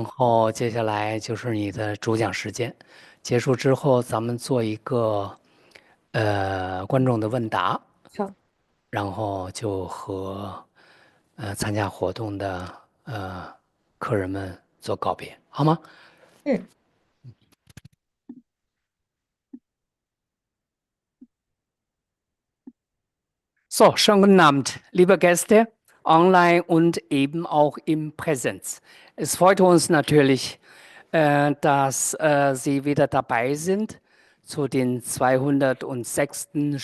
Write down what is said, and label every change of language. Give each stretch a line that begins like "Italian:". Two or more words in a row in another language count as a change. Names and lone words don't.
Chinese: 后接下来就是你的主讲时间。结束之后，咱们做一个观众的问答，好，然后就和参加活动的客人们做告别，好吗？嗯，
German: So, schönen guten Abend, liebe Gäste, online und eben auch im Präsenz. Es freut uns natürlich, dass Sie wieder dabei sind zu den 206.